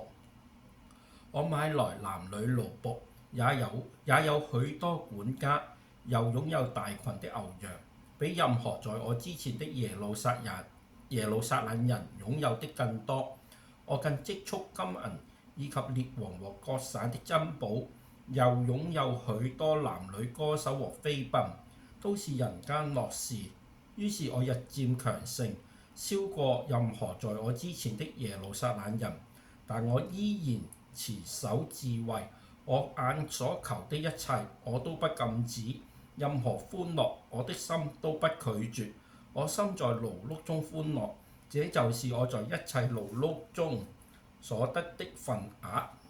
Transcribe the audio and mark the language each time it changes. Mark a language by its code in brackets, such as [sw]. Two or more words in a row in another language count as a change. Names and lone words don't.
[zh] 我買來男女奴僕，也有許多管家，又擁有大群的牛羊，比任何在我之前的耶路撒冷人擁有的更多。我更積蓄金銀，以及列王和各省的珍寶，又擁有許多男女歌手和妃嬪，都是人間樂事。於是我日漸強盛，超過任何在我之前的耶路撒冷人。但我依然持守智慧，我眼所求的一切我都不禁止，任何歡樂我的心都不拒絕。我心在勞碌中歡樂，這就是我在一切勞碌中所得的份額。